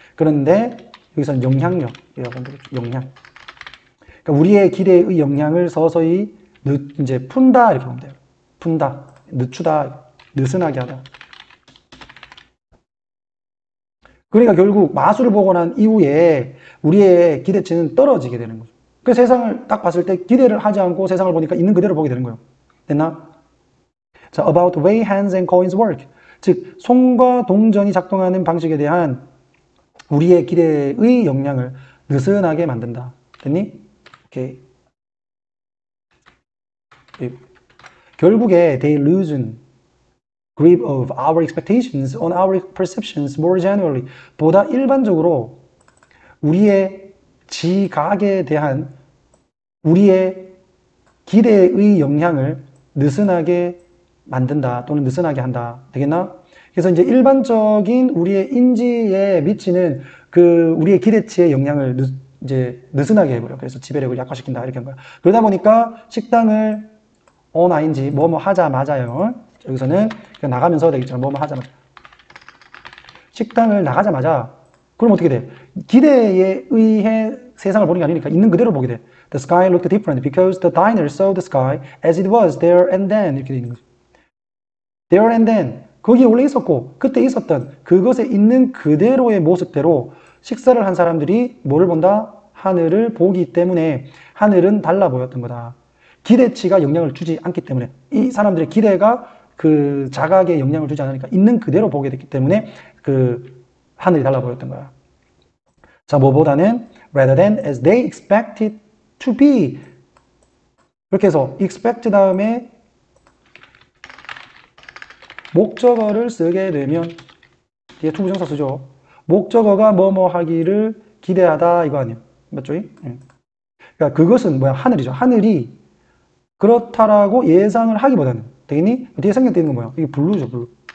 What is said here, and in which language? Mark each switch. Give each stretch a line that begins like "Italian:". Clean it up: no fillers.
Korean: 그런데 여기서는 영향력이라고 하면 되겠죠. 영향. 그러니까 우리의 기대의 영향을 서서히 이제 푼다 이렇게 보면 돼요. 푼다, 늦추다, 느슨하게 하다. 그러니까 결국 마술을 보고 난 이후에 우리의 기대치는 떨어지게 되는 거죠. 그 세상을 딱 봤을 때 기대를 하지 않고 세상을 보니까 있는 그대로 보게 되는 거예요. 됐나?
English: 자, about the way hands and coins work.
Korean: 즉, 손과 동전이 작동하는 방식에 대한 우리의 기대의 영향을 느슨하게 만든다. 됐니? 오케이. 결국에
English: they loosen grip of our expectations on our perceptions more generally.
Korean: 보다 일반적으로 우리의 지각에 대한 우리의 기대의 영향을 느슨하게 만든다 또는 느슨하게 한다. 되겠나? 그래서 이제 일반적인 우리의 인지에 미치는 그 우리의 기대치의 영향을 이제 느슨하게 해버려. 그래서 지배력을 약화시킨다 이렇게 한 거야. 그러다 보니까 식당을 on ing 뭐뭐 하자마자요. 여기서는 그냥 나가면서 되겠죠. 뭐뭐 하자마자. 식당을 나가자마자 그럼 어떻게 돼? 기대에 의해 세상을 보는 게 아니니까 있는 그대로 보게 돼.
English: The sky looked different because the diner saw the sky as it was there and then
Korean: 이렇게 되는 거죠.
English: There and then
Korean: 거기에 원래 있었고 그때 있었던 그것에 있는 그대로의 모습대로 식사를 한 사람들이 뭐를 본다? 하늘을 보기 때문에 하늘은 달라 보였던 거다. 기대치가 영향을 주지 않기 때문에 이 사람들의 기대가 그 자각에 영향을 주지 않으니까 있는 그대로 보게 됐기 때문에 그 하늘이 달라 보였던 거야.
English: 자,
Korean: 뭐보다는
English: rather than as they expected to be.
Korean: 그렇게 해서 expect 다음에 목적어를 쓰게 되면 뒤에 투부정사 쓰죠. 목적어가 뭐뭐 하기를 기대하다 이거 아니에요. 맞죠? 그러니까 그것은 뭐야? 하늘이죠. 하늘이 그렇다라고 예상을 하기보다는 되겠니? 뒤에 생략되어 있는 건 뭐야? 이게 블루죠, 블루.